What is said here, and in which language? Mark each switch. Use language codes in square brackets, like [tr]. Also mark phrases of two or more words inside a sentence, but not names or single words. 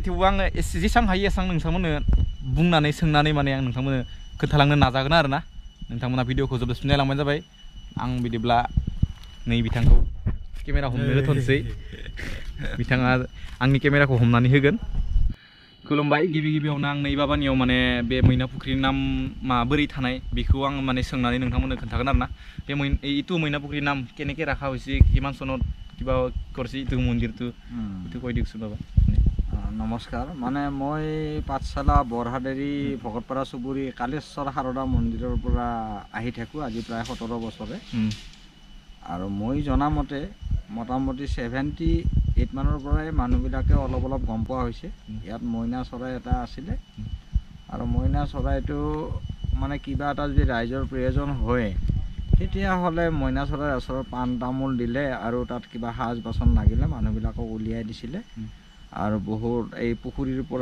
[brx] थेवबो आङो एसे जेसां हायो एसां नोंथांमोननो बुंनानै सोंनानै माने आं नोंथांमोननो खोन्थालांनो नाजागोन आरोना नोंथांमोना भिडिअखौ जोबजासिम नायलांबानो जाबाय आं बिदिब्ला नै बिथांखौ केमेरा हमनो होथ'नोसै बिथाङा आंनि केमेराखौ हमनानै होगोन खुलुमबाय गिबि गिबियावनो आं नै बाबानियाव माने बे मैना फुख्रिनि नाम माबोरै थानाय बेखौ आं माने सोंनानै नोंथांमोननो खोन्थागोन आरोना बे इटु मैना फुख्रिनि नाम केनेके राखा [as] হৈছে কিমান চনত কিবা কৰিছে ইটো মন্দিৰটো ইটো কৈ দিয়কচোন বাবা নমস্কাৰ মানে মই পাঠশালা বৰহাদেৰী ভকতপাৰা চুবুৰী কালেশ্বৰ সাৰদা মন্দিৰৰ পৰা আহি থাকোঁ আজি প্ৰায় 17 বছৰে আৰু মই জনামতে মোটামুটি 78 মানৰ পৰাই মানুহবিলাকে অলপ অলপ গম পোৱা হৈছে ইয়াত মইনা চৰাই এটা আছিলে আৰু মইনা চৰাইটো মানে কিবা এটা যদি ৰাইজৰ প্ৰয়োজন হয় তেতিয়াহ'লে মইনা চৰাইৰ ওচৰত পাণ তামোল দিলে আৰু তাত কিবা সাজ বাচন লাগিলে মানুহবিলাকক উলিয়াই দিছিলে আৰু বহুত এই পুখুৰীৰ